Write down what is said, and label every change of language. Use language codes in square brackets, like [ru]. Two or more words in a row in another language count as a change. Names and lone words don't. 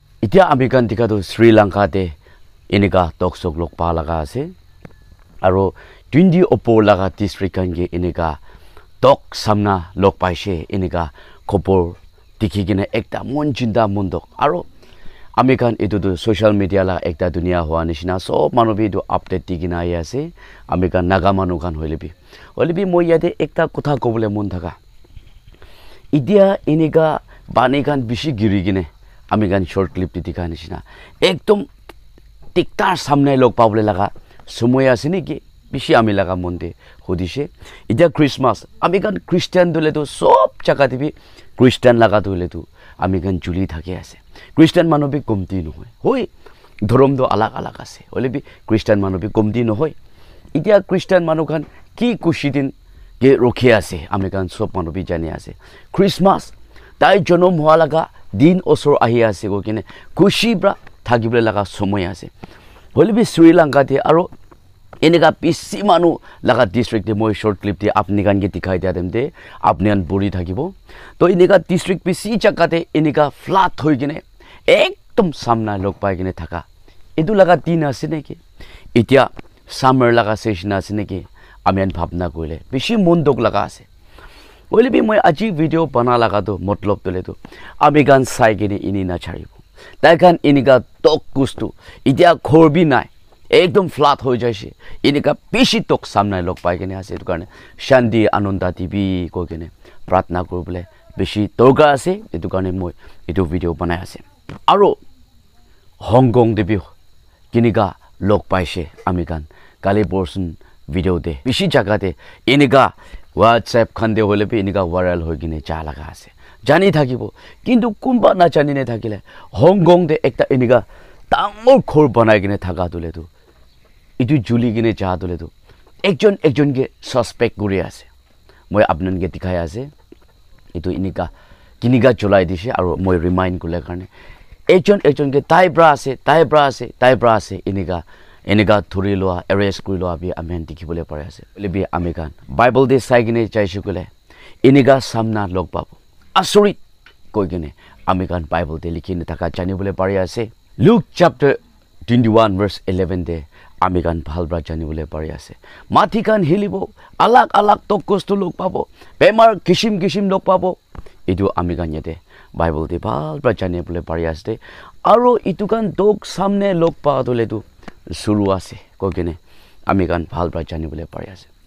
[nag] Itia amikan tikado Sri Lanka te inika toksok lok pa laga ase aro 20 opo laga district kan ge inika tok samna lok paise inika khopor tikhi gine ekta mon jinda mondok aro amikan etu tu [en] social media [nag] la ekta dunia hoa nishina sob manu bi du update digina ai ase amikan naga manu kan hoilebi moi yate ekta kotha kobole mon thaka idia inika bani kan bishi giri gine amikan short clip ti dikha nishina ekdom tiktar samne lok pable laga sumoy ase niki bishi ami laga monde hodise idia Christmas amikan Christian dole to sob jaga dibi Christian laga dole to amikan juli thake ase Christian manobi komti no hoy dhorom do alag alag ase holebi Christian manobi komti no hoy idia Christian manukan ki kushidin ge rokhi ase amikan sob manobi jani ase Christmas tai jonom hoa laga din osor ahi ase go kine kushi bra thagibule laga somoy ase holebi Sri Lanka te aro enega pisi manu laga district de moi short clip de apni kan ge dikhai dia dem de apni an buri thakibo to enega district pisi jaga te enega flat hoi gine ekdom samna lok pai gine thaka edu laga din ase neki itia summer laga session ase neki amian bhabna koile bishi mondok laga ase holebi moi aji video bana laga to matlab tole to amigan sai gine ini na charibo taikan iniga tok kustu itia khorbi nai ekdom flat ho jaise inika pishi tok samna lok pai gene ase etu karne shanti ananda tv ko gene pratna korble beshi toga ase etu karne moi etu video banai ase aro Hong Kong de bi kinika lok paise amikan kali portion video de bishi jaga de inika WhatsApp khande hole bi inika viral hoi gine ja laga ase jani thakibo kintu kumba na jani ne thakile Hong Kong de ekta inika tangor khor banai gine thaka dole tu itu juli gine ja dole tu ekjon ge suspect guri ase moi apnan ge dikhai ase itu inika kinika julai dise aro moi remind kule karne ekjon ge tai bra ase inika thuri loa arrest kuri loa bi amen dikhibole pare ase lebi amikan bible de sai gine jaise kule inika samna log pabu asorit koi gine amikan bible de likhine thaka jani bole pare ase Luke chapter 21 verse 11 de amikan bhalbra jani bole pare ase mathikan hilibo alag tok kostu log pabo bemar kishim log pabo edu amikan yete bible de bhalbra jani bole pare ase aro itukan dog samne log pa dole tu suru ase kogene amikan bhalbra jani bole pare ase